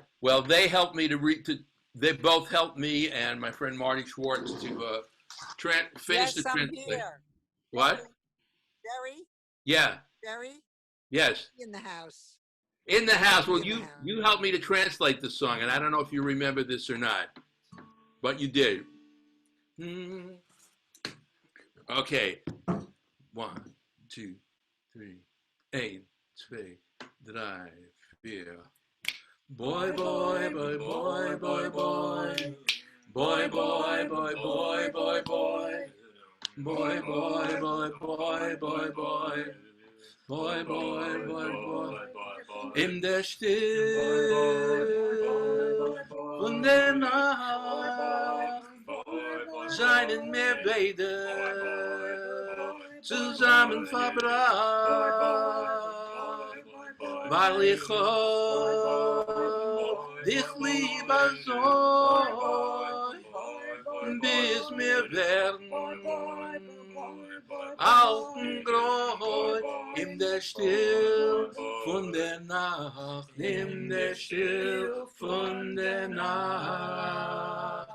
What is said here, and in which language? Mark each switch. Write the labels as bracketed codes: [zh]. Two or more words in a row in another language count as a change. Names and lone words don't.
[en] Well, they helped me they both helped me and my friend Marty Schwartz to finish the translation. What? Gerry? Yeah. Gerry? Yes. In the house. In the house. Well, you helped me to translate the song, and I don't know if you remember this or not, but you did. Okay. 1, 2, 3, 1, 2, 3, 4. Boy, boy, boy, boy, boy, boy. Boy, boy, boy, boy, boy, boy. Boy, boy, boy, boy, boy, boy. Boy, boy, boy, boy. [de] In der Stille von der Nacht seien wir beide zusammen verbracht, weil ich dich lieber so, bis wir werden alt und grau in der Still von der Nacht, in der Still von der Nacht.